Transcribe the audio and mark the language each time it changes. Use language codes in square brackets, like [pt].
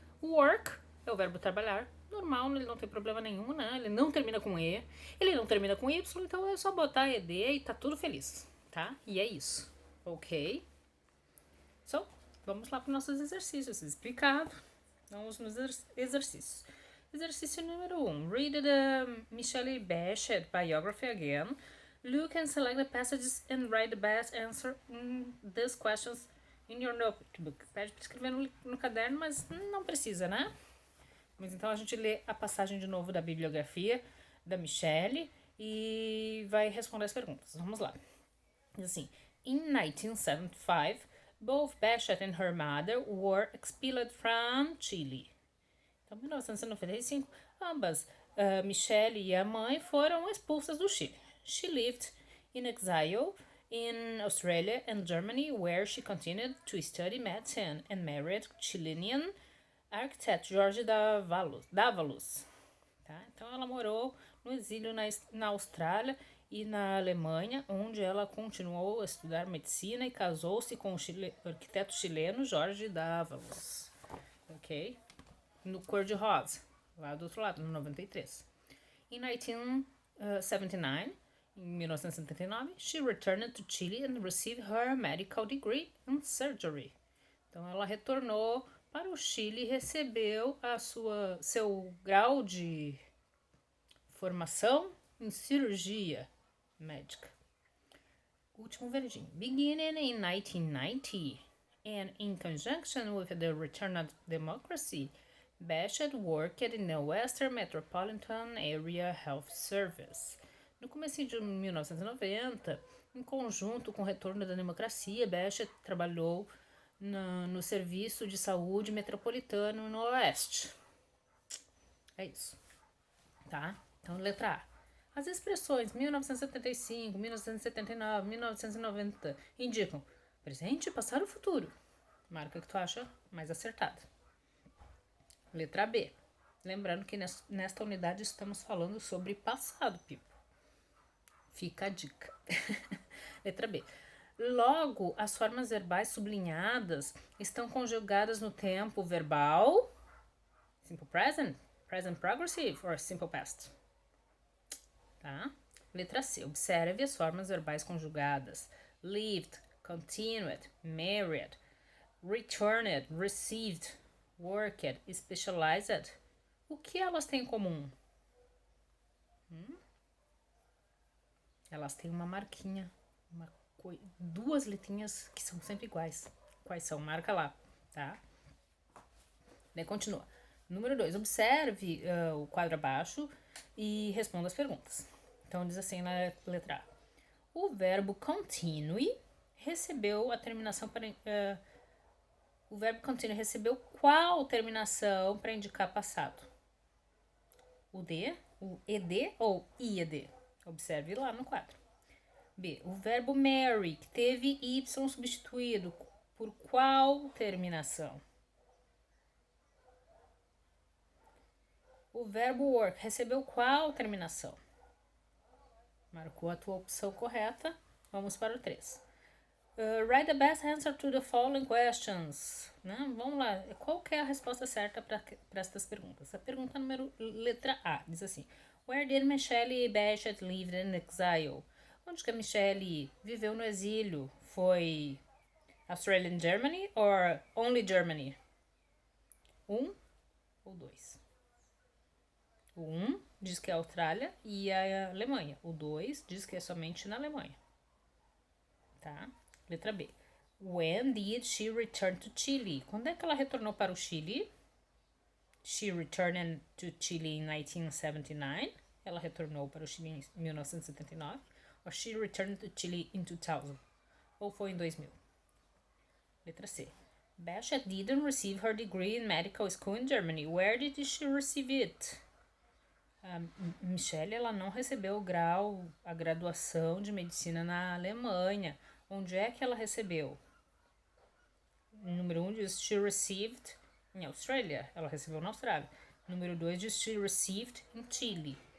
[pt] Work é o verbo trabalhar. Normal, ele não tem problema nenhum, né? Ele não termina com E, ele não termina com Y, então é só botar ED e tá tudo feliz, tá? E é isso, ok? So, vamos lá para os nossos exercícios, explicado. Vamos nos exercícios. Exercício número 1. [en] Read the Michelle Bachelet biography again. Look and select the passages and write the best answer in these questions in your notebook. [pt] Pede para escrever no caderno, mas não precisa, né? Mas então a gente lê a passagem de novo da bibliografia da Michelle e vai responder as perguntas. Vamos lá. Diz assim: [en] In 1975, both Bachelet and her mother were expelled from Chile. [pt] Então, em 1995, ambas, Michelle e a mãe, foram expulsas do Chile. [en] She lived in exile in Australia and Germany, where she continued to study medicine and married Chilean architect Jorge Dávalos. [pt] Tá? Então, ela morou no exílio na Austrália e na Alemanha, onde ela continuou a estudar medicina e casou-se com o arquiteto chileno Jorge Dávalos. Ok? No cor-de-rosa, lá do outro lado, no 93. [en] In 1979, [pt] em 1979, [en] she returned to Chile and received her medical degree in surgery. [pt] Então, ela retornou para o Chile e recebeu seu grau de formação em cirurgia médica. Último verdinho. [en] Beginning in 1990 and in conjunction with the return of democracy, Bachelet worked in the Western Metropolitan Area Health Service. [pt] No começo de 1990, em conjunto com o retorno da democracia, Bachelet trabalhou no Serviço de Saúde Metropolitano no Oeste. É isso. Tá? Então, letra A. As expressões 1975, 1979, 1990 indicam presente, passado ou futuro. Marca que tu acha mais acertada. Letra B. Lembrando que nesta unidade estamos falando sobre passado, Pipo. Fica a dica. Letra B. Logo, as formas verbais sublinhadas estão conjugadas no tempo verbal simple present, present progressive or simple past. Tá? Letra C. Observe as formas verbais conjugadas. [en] Lived, continued, married, returned, received, worked, specialized. [pt] O que elas têm em comum? Elas têm uma marquinha, duas letrinhas que são sempre iguais. Quais são? Marca lá, tá? Daí continua. Número 2. Observe o quadro abaixo e responda as perguntas. Então, diz assim na letra A. O verbo continue recebeu a terminação para... o verbo continue recebeu qual terminação para indicar passado? O D, o ED ou IED? Observe lá no quadro. B. O verbo marry, que teve Y substituído, por qual terminação? O verbo work recebeu qual terminação? Marcou a tua opção correta. Vamos para o 3. [en] Write the best answer to the following questions. [pt] Né? Vamos lá. Qual que é a resposta certa para estas perguntas? A pergunta número letra A diz assim: [en] Where did Michelle Bachelet live in exile? [pt] Onde que a Michelle viveu no exílio? Foi [en] Australia and Germany or only Germany? [pt] 1 ou 2? O 1 diz que é a Austrália e a Alemanha. O 2 diz que é somente na Alemanha. Tá? Letra B. [en] When did she return to Chile? [pt] Quando é que ela retornou para o Chile? [en] She returned to Chile in 1979. [pt] ela retornou para o Chile em 1979, [en] or she returned to Chile in 2000, [pt] ou foi em 2000. Letra C. [en] Bassett didn't receive her degree in medical school in Germany. Where did she receive it? [pt] Michelle, ela não recebeu o grau, a graduação de medicina na Alemanha. Onde é que ela recebeu? Número 1 diz [en] she received [pt] em Austrália. Ela recebeu na Austrália. Número 2 diz [en] she received in Chile.